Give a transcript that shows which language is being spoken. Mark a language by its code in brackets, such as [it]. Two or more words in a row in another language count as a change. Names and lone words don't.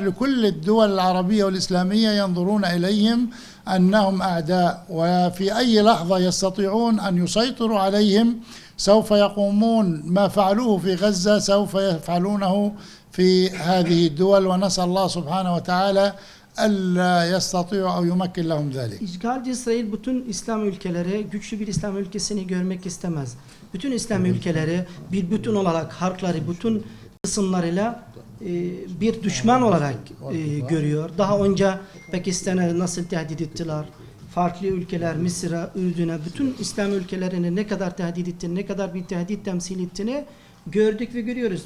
[ar] لكل الدول العربية والإسلامية ينظرون إليهم أنهم أعداء، وفي أي لحظة يستطيعون أن يسيطروا عليهم. سوف يقومون ما فعلوه في غزة سوف يفعلونه في هذه الدول، ونسأل الله سبحانه وتعالى ألا يستطيع أو يمكن لهم ذلك. [tr] İşgalci İsrail bütün İslam ülkeleri, güçlü bir İslam ülkesini görmek istemez. Bütün İslam ülkeleri bir bütün olarak, halkları bütün kısımlarıyla bir düşman olarak görüyor. Daha önce Pakistan'a nasıl tehdit ettiler, farklı ülkeler, Mısır'a, Ürdün'e, bütün İslam ülkelerini ne kadar tehdit ettiğini, ne kadar bir tehdit temsil ettiğini gördük ve görüyoruz.